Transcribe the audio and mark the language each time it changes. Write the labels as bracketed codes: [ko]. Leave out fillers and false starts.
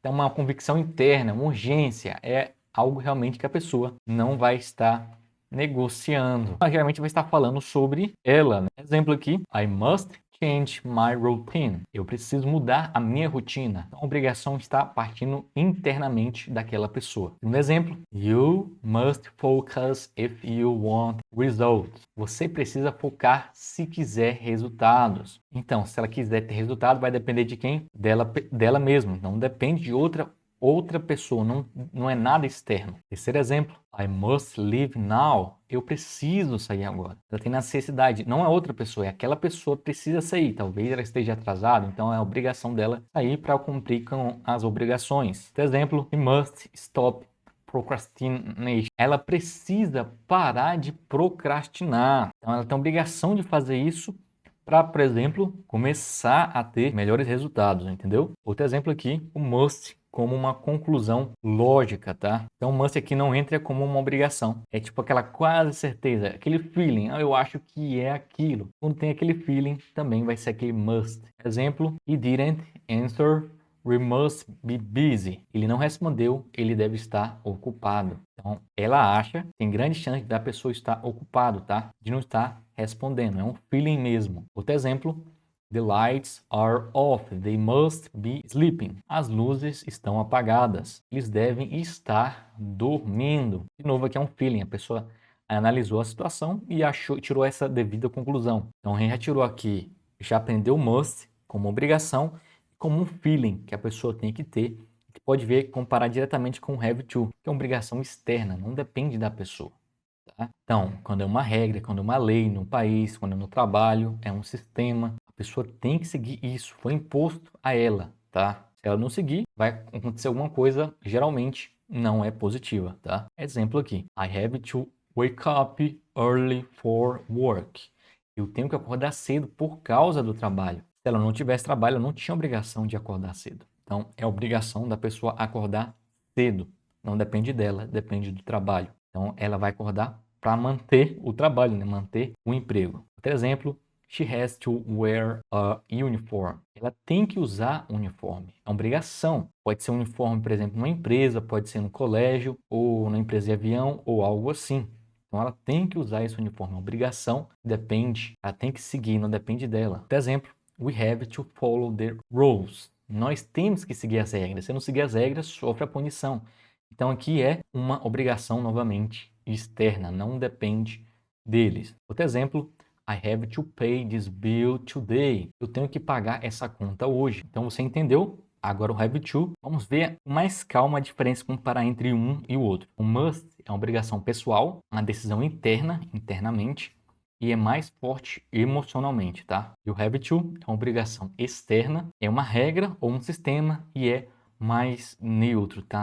[pt] Então, uma convicção interna, uma urgência, é algo realmente que a pessoa não vai estar negociando. Ela geralmente vai estar falando sobre ela, né? Exemplo aqui, [en] I must change my routine. [pt] Eu preciso mudar a minha rotina. Então, a obrigação está partindo internamente daquela pessoa. Um exemplo, [en] you must focus if you want results. [pt] Você precisa focar se quiser resultados. Então, se ela quiser ter resultado, vai depender de quem? Dela mesma. Não depende de outra pessoa, não é nada externo. Terceiro exemplo, [en] I must leave now. [pt] Eu preciso sair agora. Ela tem necessidade, não é outra pessoa, é aquela pessoa que precisa sair. Talvez ela esteja atrasada, então é a obrigação dela sair para cumprir com as obrigações. Por exemplo, [en] we must stop procrastination. [pt] Ela precisa parar de procrastinar. Então ela tem a obrigação de fazer isso para, por exemplo, começar a ter melhores resultados, entendeu? Outro exemplo aqui, o must como uma conclusão lógica, tá? Então, must aqui não entra como uma obrigação. É tipo aquela quase certeza, aquele feeling, eu acho que é aquilo. Quando tem aquele feeling, também vai ser aquele must. [en] Exemplo, he didn't answer, we must be busy. [pt] Ele não respondeu, ele deve estar ocupado. Então, ela acha, tem grande chance da pessoa estar ocupado, tá? De não estar respondendo, é um feeling mesmo. Outro exemplo, [en] the lights are off, they must be sleeping. [pt] As luzes estão apagadas, eles devem estar dormindo. De novo, aqui é um feeling, a pessoa analisou a situação e tirou essa devida conclusão. Então, a gente já tirou aqui, já aprendeu must como obrigação, como um feeling que a pessoa tem que ter, que pode ver, comparar diretamente com have to, que é uma obrigação externa, não depende da pessoa. Tá? Então, quando é uma regra, quando é uma lei no país, quando é no trabalho, é um sistema, a pessoa tem que seguir isso, foi imposto a ela, tá? Se ela não seguir, vai acontecer alguma coisa, geralmente não é positiva, tá? Exemplo aqui, [en] I have to wake up early for work. [pt] Eu tenho que acordar cedo por causa do trabalho. Se ela não tivesse trabalho, ela não tinha obrigação de acordar cedo. Então, é obrigação da pessoa acordar cedo. Não depende dela, depende do trabalho. Então, ela vai acordar para manter o trabalho, né? Manter o emprego. Outro exemplo, [en] she has to wear a uniform. [pt] Ela tem que usar uniforme. É uma obrigação. Pode ser um uniforme, por exemplo, numa empresa, pode ser no colégio, ou na empresa de avião, ou algo assim. Então, ela tem que usar esse uniforme. É uma obrigação, depende. Ela tem que seguir, não depende dela. Por exemplo, [en] we have to follow the rules. [pt] Nós temos que seguir as regras. Se não seguir as regras, sofre a punição. Então, aqui é uma obrigação, novamente, externa, não depende deles. Outro exemplo, [en] I have to pay this bill today. [pt] Eu tenho que pagar essa conta hoje. Então, você entendeu? Agora o have to. Vamos ver com mais calma a diferença, comparar entre um e o outro. O must é uma obrigação pessoal, uma decisão interna, internamente, e é mais forte emocionalmente, tá? E o have to é uma obrigação externa, é uma regra ou um sistema e é mais neutro, tá?